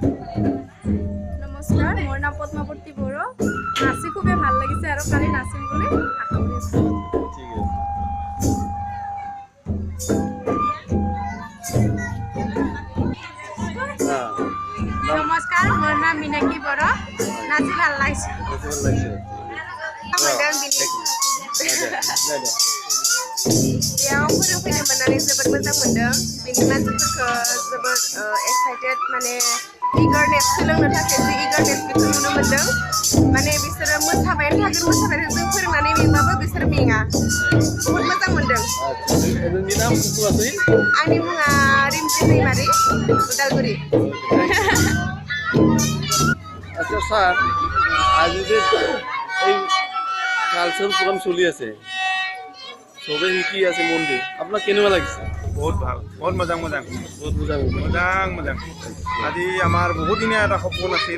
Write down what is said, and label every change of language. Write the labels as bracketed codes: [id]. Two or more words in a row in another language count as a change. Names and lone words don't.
[as] নমস্কাৰ মোৰ নাম পদ্মাৱতী বড়ো নাচি খুবেই ভাল লাগিছে আৰু কালি নাচিম বুলি আশা কৰিছোঁ ঠিক আছে [bn] নমস্কাৰ মোৰ নাম মিনাক্ষী কি বড় নাচি ভাল লাগছে নাচি ভাল লাগছে [brx] मोनदों बिनि बेयाव फोरोंफैनो मोननानै जोबोद मोजां मोनदों बिनि मानसिफोरखौ जोबोद एक्साइटेड माने इगारनेस सोलोंनो थाखाय जि इगारनेस बेखौ नुनो मोनदों माने बिसोरो मोसाबायानो थागोन जों फोरोंनानै मेंबाबो बिसोर मेङा बहुद मोजां मोनदों नोंनि नाम बुङासै आंनि मुङा रिमजि दैमारि उदालगुरि [as] আচ্ছা স্যার আজি যে এই কালচারাল প্রোগ্রাম চলি আছে সবে শিকি আছে মন দি আপনার কেনেকুৱা লাগিছে বহুত ভাল বহুত [brx] মজাং মজাং [as] বহুত মজা [brx] মজাং মজাং [as] আজি আমাৰ বহুদিনীয়া এটা সপোন আছিল